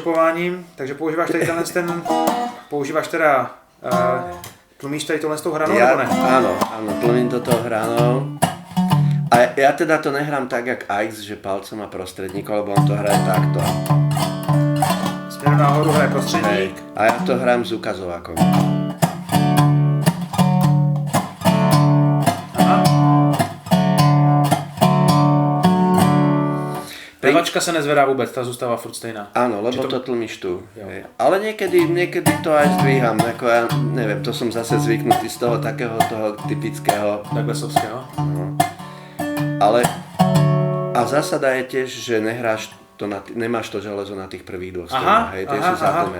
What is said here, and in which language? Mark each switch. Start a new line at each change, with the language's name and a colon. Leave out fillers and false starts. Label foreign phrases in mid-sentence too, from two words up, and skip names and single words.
Czech: basováním, takže používáš tady používáš teda, tlumíš tady tohle s tou hranou, nebo ne?
Slovak: Áno, tlumím toto hranou. A ja teda to nehrám tak, jak Aix, že palcom a prostredníkom, lebo on to hraje takto.
Czech: Směru nahoru hraje prostředník.
Slovak: A ja to hrám s ukazovákom.
Czech: Pevačka se nezvedá vůbec, ta zůstává furt stejná.
Slovak: Áno, lebo to tlmíš tu. Ale niekedy to aj zdvíham, ako ja neviem, to som zase zvyknutý z toho takého toho typického. Douglasovského. No. Ale a zásada je tiež, že nehráš to nemáš to železo na tých prvých dvoch stranách, hej, tie sú zatlmené.